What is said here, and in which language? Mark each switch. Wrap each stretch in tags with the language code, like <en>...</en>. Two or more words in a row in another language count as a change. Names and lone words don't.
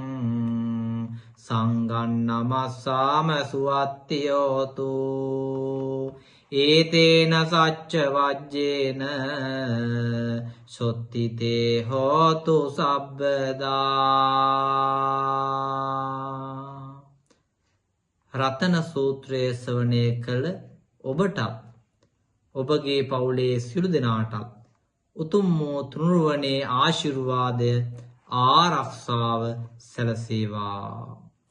<pi>සංඝං නමස්සාම සුවත්තියෝතු ඒතේන සච්ච වජ්ජේන සොත්තිතේ හෝතු සබ්බදා.</pi> <si>රතන සූත්‍රය ශ්‍රවණය කළ ඔබටත් ඔබගේ පවුලේ සියලු දෙනාටත් උතුම් වූ තුනුරුවනේ ආශිර්වාදය ආරක්ෂාව සැලසේවා.</si>